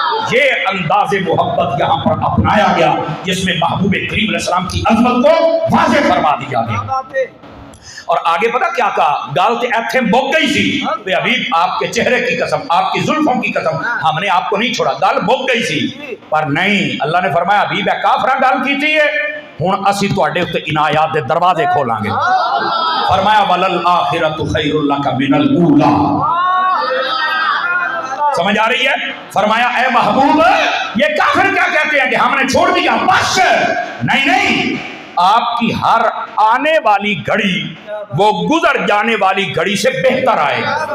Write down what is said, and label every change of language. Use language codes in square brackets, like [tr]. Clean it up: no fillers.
[ur] یہ انداز محبت یہاں پر اپنایا گیا جس میں محبوب کریم علیہ السلام کی عظمت کو واضح فرما دیا گیا. اور آگے پتہ کیا کہا, [pa] گال تے ایتھے مک گئی سی, [ur] بے حبیب آپ کے چہرے کی قسم, آپ کی زلفوں کی قسم, ہم نے آپ کو نہیں چھوڑا. [pa] گال مک گئی سی, پر نہیں, اللہ نے فرمایا حبیب ہے کافراں گال کیتی ہے, ہن اسی تواڈے تے عنایات دے دروازے کھولاں گے. [ur] فرمایا [ar] وللآخرۃ خیر لک من الاولی. [ur] سمجھ آ رہی ہے؟ فرمایا اے محبوب یہ کافر کیا کہتے ہیں کہ ہم نے چھوڑ دیا, بس نہیں, آپ کی ہر آنے والی گھڑی وہ گزر جانے والی گھڑی سے بہتر آئے گی.